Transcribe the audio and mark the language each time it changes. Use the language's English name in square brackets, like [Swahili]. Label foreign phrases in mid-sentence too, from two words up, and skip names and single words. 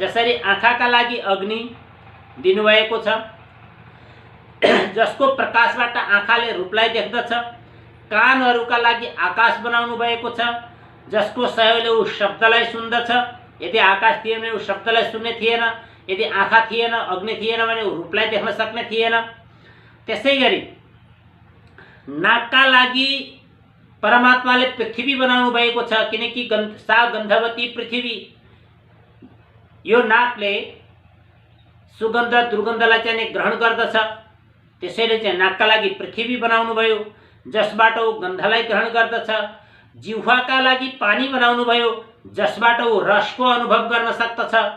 [Nepali] जसरी आँखाका लागि अग्नि दिनुभएको छ, जसको प्रकाशबाट आँखाले रूपलाई देख्दछ, कानहरूका लागि आकाश बनाउनु भएको छ, जसको सहयोगले ऊ शब्दलाई सुन्दछ। यदि आकाश थिएन भने ऊ शब्दलाई सुन्ने थिएन, यदि आँखा थिएन, अग्नि थिएन भने ऊ रूपलाई देख्न सक्ने थिएन। त्यसै गरी नाकका लागि परमात्माले पृथ्वी बनाउनु भएको छ, किनकि [Sanskrit] सा गन्धवती पृथ्वी। [Nepali] यो नाकले सुगन्ध दुर्गन्धलाई चाहिँ ग्रहण गर्दछ, त्यसैले चाहिँ नाकका लागि पृथ्वी बनाउनु भयो, जसबाट ऊ गन्धलाई ग्रहण गर्दछ। जिह्वाका लागि पानी बनाउनु भयो, जसबाट ऊ रसको अनुभव गर्न सक्दछ।